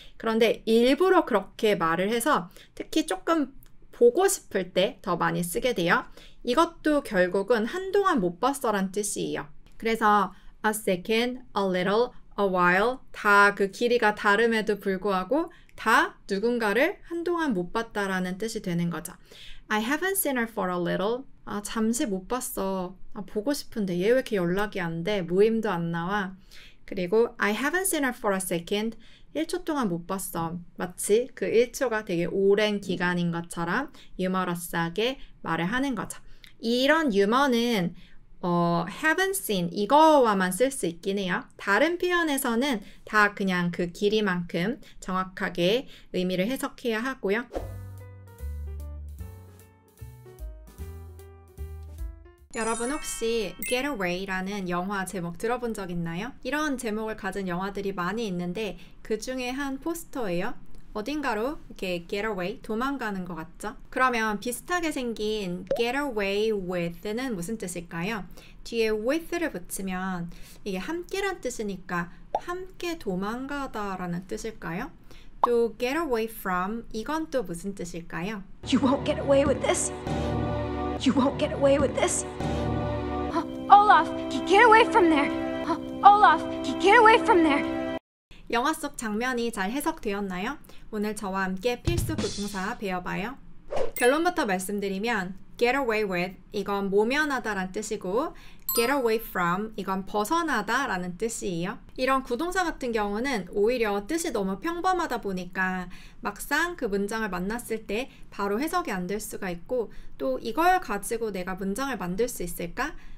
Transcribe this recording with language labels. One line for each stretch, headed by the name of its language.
Korean: 그런데 일부러 그렇게 말을 해서 특히 조금 보고 싶을 때 더 많이 쓰게 돼요. 이것도 결국은 한동안 못 봤어란 뜻이에요. 그래서
English: a second, a little, a while
Korean: 다 그 길이가 다름에도 불구하고 다 누군가를 한동안 못 봤다라는 뜻이 되는 거죠.
English: I haven't seen her for a little.
Korean: 잠시 못 봤어. 보고 싶은데 얘 왜 이렇게 연락이 안 돼? 모임도 안 나와. 그리고
English: I haven't seen her for a second.
Korean: 1초 동안 못 봤어. 마치 그 1초가 되게 오랜 기간인 것처럼 유머러스하게 말을 하는 거죠. 이런 유머는
English: haven't seen
Korean: 이거와만 쓸 수 있긴 해요. 다른 표현에서는 다 그냥 그 길이만큼 정확하게 의미를 해석해야 하고요. 여러분 혹시 Getaway라는 영화 제목 들어본 적 있나요? 이런 제목을 가진 영화들이 많이 있는데 그 중에 한 포스터예요. 어딘가로 이렇게 Getaway, 도망가는 것 같죠? 그러면 비슷하게 생긴 Getaway with는 무슨 뜻일까요? 뒤에 with를 붙이면 이게 함께란 뜻이니까 함께 도망가다 라는 뜻일까요? 또
English: get away from
Korean: 이건 또 무슨 뜻일까요?
English: You won't get away with this. You won't get away with this. Olaf, get away from there. Olaf, get away from there.
Korean: 영화 속 장면이 잘 해석되었나요? 오늘 저와 함께 필수 부동사 배워봐요. 결론부터 말씀드리면
English: get away with
Korean: 이건 모면하다 라는 뜻이고
English: get away from
Korean: 이건 벗어나다 라는 뜻이에요. 이런 구동사 같은 경우는 오히려 뜻이 너무 평범하다 보니까 막상 그 문장을 만났을 때 바로 해석이 안 될 수가 있고 또 이걸 가지고 내가 문장을 만들 수 있을까?